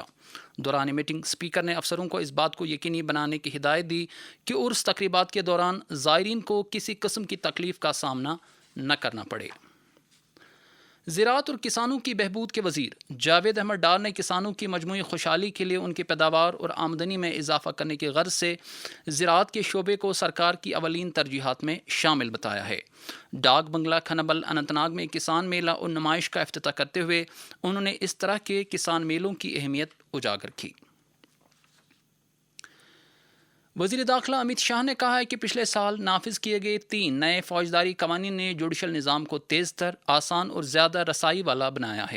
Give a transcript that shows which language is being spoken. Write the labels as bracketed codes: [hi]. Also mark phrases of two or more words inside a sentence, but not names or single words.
[ur] دوران میٹنگ اسپیکر نے افسروں کو اس بات کو یقینی بنانے کی ہدایت دی کہ عرس تقریبات کے دوران زائرین کو کسی قسم کی تکلیف کا سامنا نہ کرنا پڑے۔ زراعت اور کسانوں کی بہبود کے وزیر جاوید احمد ڈار نے کسانوں کی مجموعی خوشحالی کے لیے ان کی پیداوار اور آمدنی میں اضافہ کرنے کی غرض سے زراعت کے شعبے کو سرکار کی اولین ترجیحات میں شامل بتایا ہے۔ ڈاک بنگلہ کھنبل اننت ناگ میں کسان میلہ اور نمائش کا افتتاح کرتے ہوئے انہوں نے اس طرح کے کسان میلوں کی اہمیت اجاگر کی۔ وزیر داخلہ امت شاہ نے کہا ہے کہ پچھلے سال نافذ کیے گئے 3 نئے فوجداری قوانین نے جوڈیشل نظام کو تیز تر، آسان اور زیادہ رسائی والا بنایا ہے۔